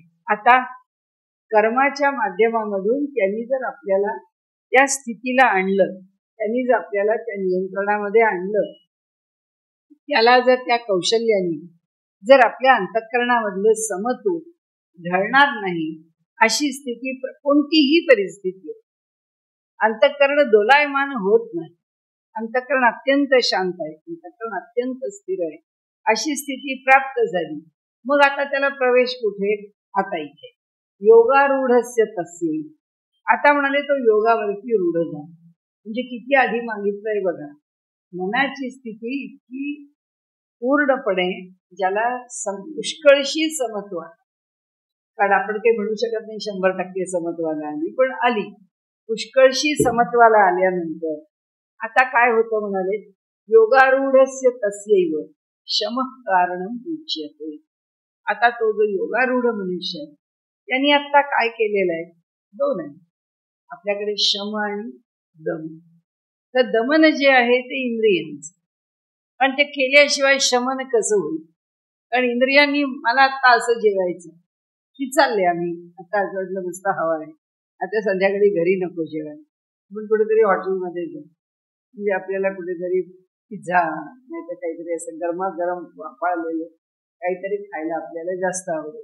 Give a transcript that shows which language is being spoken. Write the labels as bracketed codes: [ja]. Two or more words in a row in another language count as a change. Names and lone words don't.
[mr] आता कर्माच्या माध्यमामधून त्यांनी जर आपल्याला त्या स्थितीला आणलं, त्यांनी जर आपल्याला त्या नियंत्रणामध्ये आणलं त्याला जर त्या कौशल्याने जर आपल्या अंतःकरणामधलं समत्व ढळणार नाही, अशी स्थिती कोणतीही परिस्थिती अंतःकरण दोलायमान होत नाही, अंतःकरण अत्यंत शांत आहे, अंतःकरण अत्यंत स्थिर आहे, अशी स्थिती प्राप्त झाली. मग आता त्याला प्रवेश कुठे? आता इथे [sa] योगारूढस्य तस्य. [mr] आता म्हणाले तो योगावरती रूढ झाला. म्हणजे किती आधी मागितलंय बघा. मनाची स्थिती इतकी पूर्णपणे ज्याला पुष्कळशी समत्व, कारण आपण काही म्हणू शकत नाही 100% समत्वाला आली, पण आली. पुष्कळशी समत्वाला आल्यानंतर आता काय होतं म्हणाले, [sa] योगारूढस्य तस्यैव शमः कारणम उच्यते. [mr] आता तो जो योगारूढ मनुष्य आहे त्यांनी आता काय केलेलं आहे? दोन आहे आपल्याकडे, शम आणि दम. तर दमन जे आहे ते इंद्रियांचं, पण ते केल्याशिवाय शमन कसं होईल? कारण इंद्रियांनी मला आता असं जेवायचं की चालले आम्ही आता आजवडलं नुसतं हवा आहे, आता संध्याकाळी घरी नको जेवायला, पण कुठेतरी हॉटेलमध्ये जाऊ, म्हणजे आपल्याला कुठेतरी पिझ्झा नाही तर काहीतरी असं गरमागरम वापरलेलं काहीतरी खायला आपल्याला जास्त आवडेल.